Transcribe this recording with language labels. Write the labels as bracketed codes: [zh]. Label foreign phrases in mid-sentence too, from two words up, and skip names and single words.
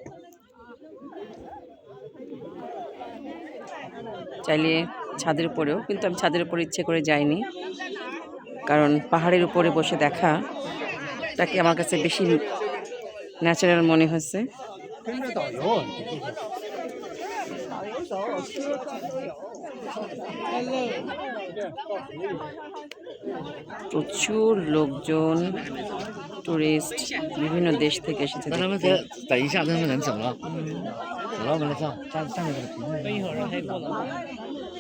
[bn] চাইলে ছাদের উপরেও, কিন্তু আমি ছাদের উপরে ইচ্ছে করে যাইনি, কারণ পাহাড়ের উপরে বসে দেখাটাকে আমার কাছে বেশি ন্যাচারাল মনে হয়েছে। প্রচুর লোকজন, টুরিস্ট বিভিন্ন দেশ থেকে এসেছে দেখতে। [zh] 等一下，他们人走了，走到我们的站在这个屏幕。